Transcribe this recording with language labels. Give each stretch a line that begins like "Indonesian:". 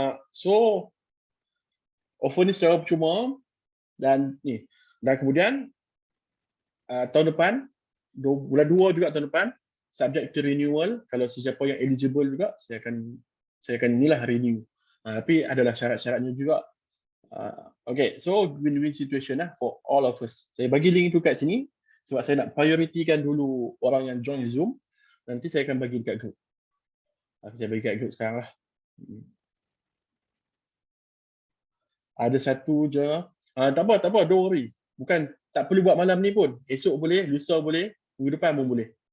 Malay: So offer ni secara percuma dan kemudian tahun depan bulan 2 juga tahun depan
English: subject to renewal,
Malay: kalau sesiapa yang eligible juga saya akan renew. Tapi adalah syarat-syaratnya juga.
English: Okay, so win-win situation for all of us.
Malay: Saya bagi link itu kat sini sebab saya nak prioritikan dulu orang yang join Zoom. Nanti saya akan bagi dekat group. Saya bagi kat group sekarang lah. Ada satu je. Tak apa,
English: don't worry.
Malay: Bukan tak perlu buat malam ni pun. Esok boleh, lusa boleh, minggu depan pun boleh.